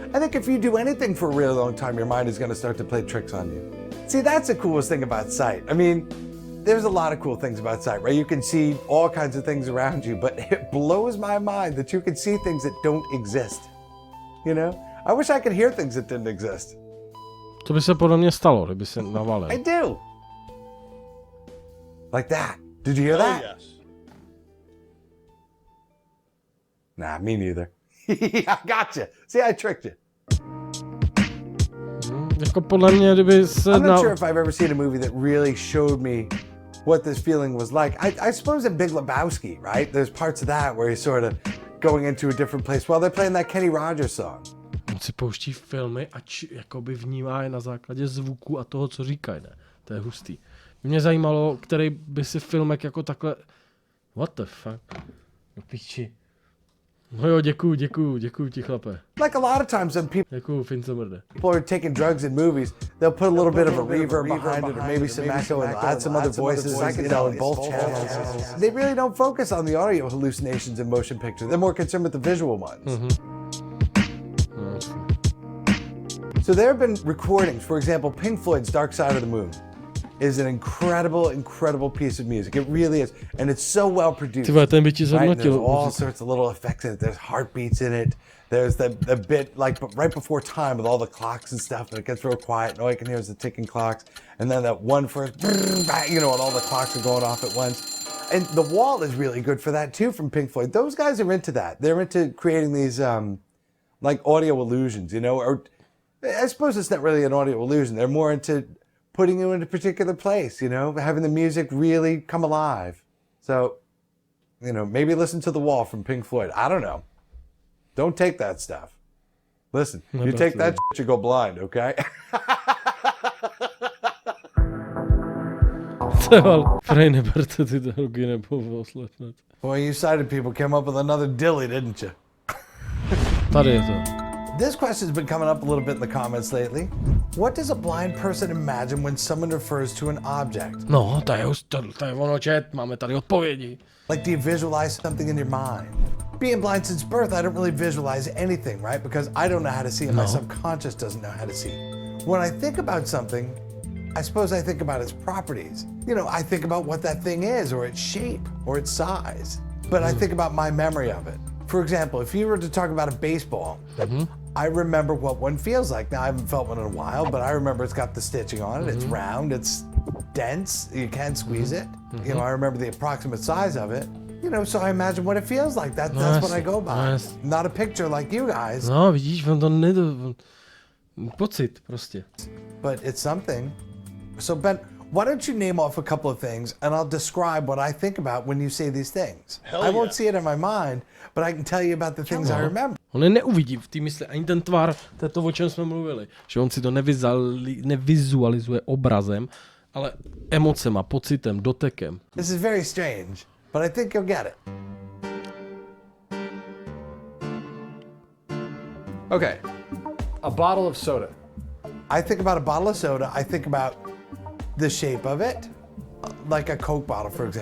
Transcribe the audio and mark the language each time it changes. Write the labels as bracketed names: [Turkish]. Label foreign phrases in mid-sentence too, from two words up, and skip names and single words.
[English] I think if you do anything for a really long time, your mind is going to start to play tricks on you. See, that's the coolest thing about sight. I mean, there's a lot of cool things about sight, right? You can see all kinds of things around you, but it blows my mind that you can see things that don't exist. I wish I could hear things that didn't exist. [Czech] To by se podle mě stalo, kdyby se navalil. [English] I do. Like that. Did you hear that? Oh, yes. Nah, me neither. I gotcha. See, I tricked you. [Czech] Jako podle mě, kdyby se... [English] I'm not sure if I've ever seen a movie that really showed me what this feeling was like. I suppose in Big Lebowski, right? There's parts of that where he's sort of going into a different place while they're playing that Kenny Rogers song. [Czech] On si pouští filmy a jakoby vnímá je na základě zvuku a toho, co říkají, ne? To je hustý. Mě zajímalo, který by si filmek jako takhle... [English] What the fuck? [Czech] No piči. No jo, děkuju ti chlape. [English] Like a lot of times when [Czech] Děkuju, Fince mrde. [English] people are taking drugs in movies, they'll put a little bit of a reverb behind it, or maybe some echo, and add some other voices, you know, in both channels. They really don't focus on the audio hallucinations in motion pictures. They're more concerned with the visual ones. So there have been recordings, for example, Pink Floyd's Dark Side of the Moon is an incredible piece of music. It really is. And it's so well produced. [Czech] Ty vole, ten by ti [English] Right? And there's [Czech] zhodnotil. [English] all sorts of little effects in it. There's heartbeats in it. There's the bit like right before time with all the clocks and stuff, and it gets real quiet, and all you can hear is the ticking clocks. And then that one first, you know, and all the clocks are going off at once. And The Wall is really good for that too, from Pink Floyd. Those guys are into that. They're into creating these like audio illusions, you know, or I suppose it's not really an audio illusion. They're more into putting you in a particular place, you know, having the music really come alive. So, you know, maybe listen to The Wall from Pink Floyd. I don't know. Don't take that stuff. Listen, you take that shit, you go blind, okay? [Czech] Prej neberte ty drogy nebo oslepnete. [English] Boy, you sighted people came up with another dilly, didn't you? [Czech] Tady je to. [English] This question's been coming up a little bit in the comments lately. What does a blind person imagine when someone refers to an object? [Czech] No, to je ono, chat, máme tady odpovědi. [English] Like, do you visualize something in your mind? Being blind since birth, I don't really visualize anything, right? Because I don't know how to see, and my subconscious doesn't know how to see. When I think about something, I suppose I think about its properties. You know, I think about what that thing is, or its shape, or its size. But I think about my memory of it. For example, if you were to talk about a baseball, I remember what one feels like. Now, I haven't felt one in a while, but I remember it's got the stitching on it. It's round, it's dense, you can't squeeze it. You know, I remember the approximate size of it. You know, so I imagine what it feels like. That's what I go by. Not a picture like you guys. [Czech] No, vidíš, on to pocit prostě. [English] But it's something. So, Ben, why don't you name off a couple of things, and I'll describe what I think about when you say these things. I won't see it in my mind, but I can tell you about the things I remember. [Czech] On je neuvidí v té mysli, ani ten tvar, to je to, o čem jsme mluvili. Že on si to nevizualizuje obrazem, ale emocema, pocitem, dotekem. [English] This is very strange, but I think you'll get it. Okay, a bottle of soda. I think about a bottle of soda, I think about the shape of it, like a Coke bottle, for example.